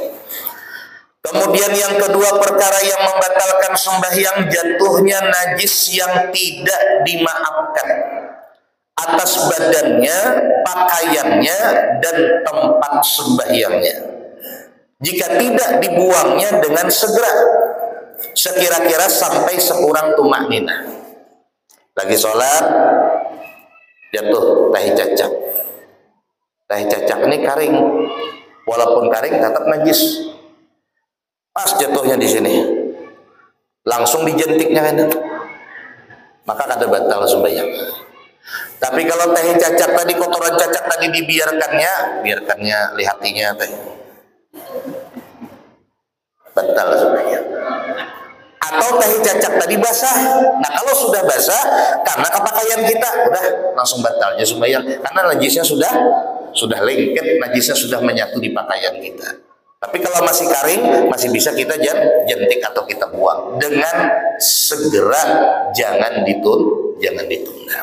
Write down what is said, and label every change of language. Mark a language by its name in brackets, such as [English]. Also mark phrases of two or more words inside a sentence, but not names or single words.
[Indonesian] Kemudian yang kedua perkara yang membatalkan sembahyang, jatuhnya najis yang tidak dimaafkan atas badannya, pakaiannya, dan tempat sembahyangnya. Jika tidak dibuangnya dengan segera, sekira-kira sampai sekurang tumakninah. Lagi sholat, jatuh tahi cacak. Tahi cacak ini karing, walaupun karing tetap najis. Pas jatuhnya di sini, langsung dijentiknya kan, maka kada batal sembahyang. Tapi kalau tahi cacak tadi, kotoran cacak tadi biarkannya lihatinya teh, batal sembahyang. Atau tahi cacak tadi basah. Nah, kalau sudah basah karena kepakaian kita, udah langsung batalnya sembahyang, karena najisnya sudah lengket, najisnya sudah menyatu di pakaian kita. Tapi kalau masih karing, masih bisa kita jentik atau kita buang dengan segera, jangan ditunda.